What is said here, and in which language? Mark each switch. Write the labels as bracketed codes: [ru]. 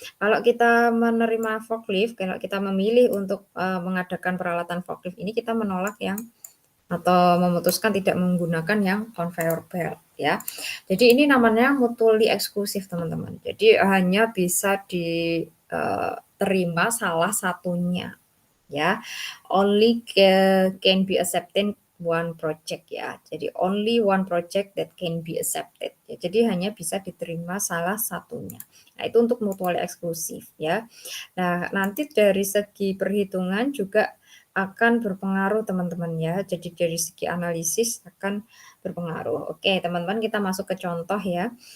[id] Kalau kita menerima forklift, kalau kita memilih untuk, mengadakan peralatan forklift ini kita menolak yang atau memutuskan tidak menggunakan yang conveyor belt ya. Jadi ini namanya mutually eksklusif teman-teman. Jadi hanya bisa diterima salah satunya ya. [en] Only can be accepted one project ya. Jadi only one project that can be accepted ya. [id] Jadi hanya bisa diterima salah satunya. Nah, itu untuk mutually eksklusif ya. Nah, nanti dari segi perhitungan juga akan berpengaruh teman-teman ya. Jadi dari segi analisis akan berpengaruh. Oke, teman-teman kita masuk ke contoh ya.